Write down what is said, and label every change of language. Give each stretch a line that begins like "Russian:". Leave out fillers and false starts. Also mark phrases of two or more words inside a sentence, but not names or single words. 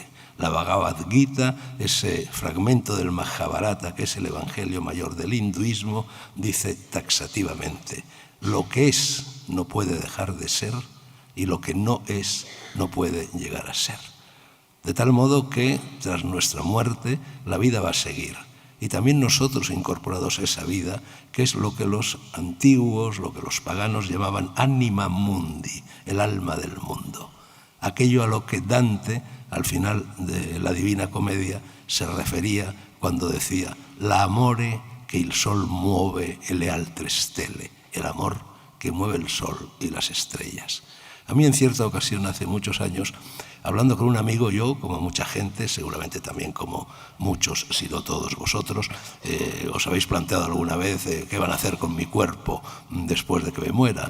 Spanish: La Bhagavad Gita, ese fragmento del Mahabharata, que es el evangelio mayor del hinduismo, dice taxativamente: lo que es no puede dejar de ser y lo que no es no puede llegar a ser. De tal modo que tras nuestra muerte la vida va a seguir. Y también nosotros incorporados a esa vida, que es lo que los antiguos, lo que los paganos llamaban
Latin: anima mundi,
Spanish: el alma del mundo. Aquello a lo que Dante, al final de la Divina Comedia, se refería cuando decía:
Italian: la amore che il sol muove e le altre stelle,
Spanish: el amor que mueve el sol y las estrellas. A mí en cierta ocasión, hace muchos años, hablando con un amigo, yo, como mucha gente, seguramente también como muchos, si no todos vosotros, os habéis planteado alguna vez qué van a hacer con mi cuerpo después de que me muera.